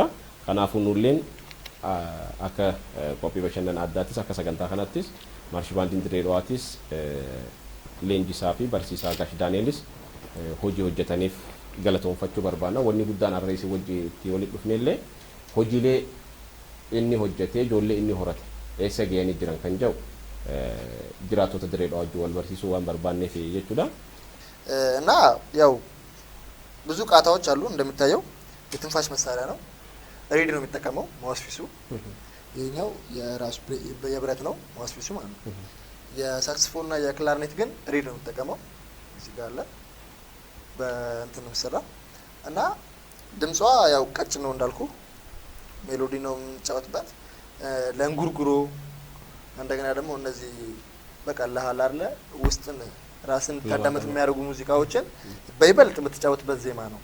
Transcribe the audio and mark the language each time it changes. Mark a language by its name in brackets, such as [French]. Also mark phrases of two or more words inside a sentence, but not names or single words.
[Oromo] Kanaafuu nulleen akka qophii bashannana addaattis akka sagantaa kanattis maarshibaandiin Dirree Dhawaattis leenjisaa fi barsiisaa Gaash Daaneelis hojii hojjetaniif galatoonfachuu barbaanna. Wanni guddaan harreessi wajjin itti walitti dhufnellee hojiilee inni hojjetee ijoollee inni horate eessa ga'anii jiran kan jedhu jiraattota Dirree Dhawaa wajjin wal barsiisuu waan barbaanneef jechuudha. [Amharic] እና ያው ብዙ ቃታዎች አሉ እንደምታየው የትንፋሽ መሳሪያ ነው። ሬድ ነው የሚጠቀመው ማውስፒሱ። ይሄኛው የራሱ የብረት ነው ማውስፒሱ ማለት ነው። የሳክስፎን እና የክላርኔት ግን ሬድ ነው የሚጠቀመው። እዚህ ጋር አለ በእንትን ነው የሚሰራ እና ድምጿ ያው ቀጭን ነው እንዳልኩ ሜሎዲ ነው የምንጫወትበት ለእንጉርጉሮ እንደገና ደግሞ እነዚህ በቃ ለሃል አይደለ ውስጥን ራስን ታዳመጥ የሚያደርጉ ሙዚቃዎችን በይበልጥ የምትጫወትበት ዜማ ነው።